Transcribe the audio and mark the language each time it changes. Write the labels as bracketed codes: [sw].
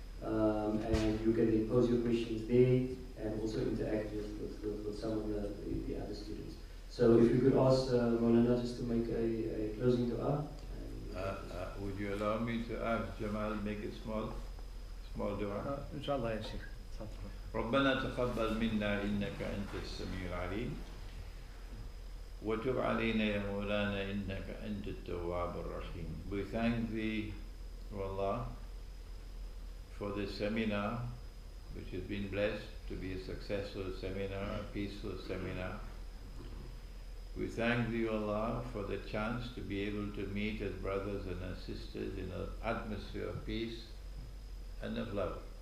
[en] And you can then pose your questions there and also interact with some of the other students. So if you could ask Maulana just to make a closing dua. Would you allow me to ask Jamal make it small dua? Inshallah, ya Sheikh. [ar] ربنا تقبل منا إنك أنت السميع العليم وتب علينا يا مولانا إنك أنت التواب الرحيم. [en] We thank Thee, O Allah, for this seminar which has been blessed to be a successful seminar, a peaceful seminar. We thank Thee, O Allah, for the chance to be able to meet as brothers and as sisters in an atmosphere of peace and of love.